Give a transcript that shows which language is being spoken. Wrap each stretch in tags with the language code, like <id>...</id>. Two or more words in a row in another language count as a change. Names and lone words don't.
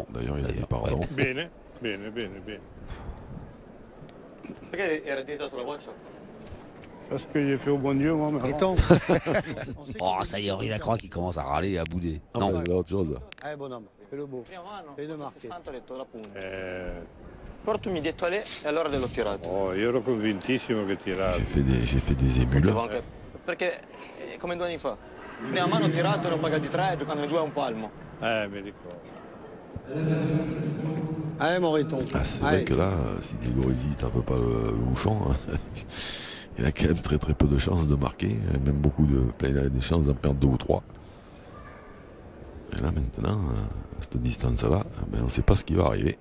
<fr>D'ailleurs il a dit pardon. Ouais. Bene. Parce que j'ai fait au bon Dieu, moi. Oh, ça y est, Henri Lacroix qui commence à râler et à bouder. Ah, non, c'est autre chose. Allez, bonhomme, fais le beau. Fais le marqué.</fr> <it>Portami dietro a lei e allora l'ho tirato. Oh, io ero convintissimo che tirava.</it> <fr>J'ai fait des émules.</fr> <it>Perché come 2 anni fa. Prima mano ho tirato, ne ho pagati 3, giocando 2 a un palmo. Mi ricordo.</it> <fr>Allez, Moriton. Ah, c'est vrai que là, si Diego Rizzi tape pas le bouchon, il a quand même très peu de chances de marquer, même il a des chances d'en perdre 2 ou 3. Et là maintenant, à cette distance-là, on ne sait pas ce qui va arriver.</fr>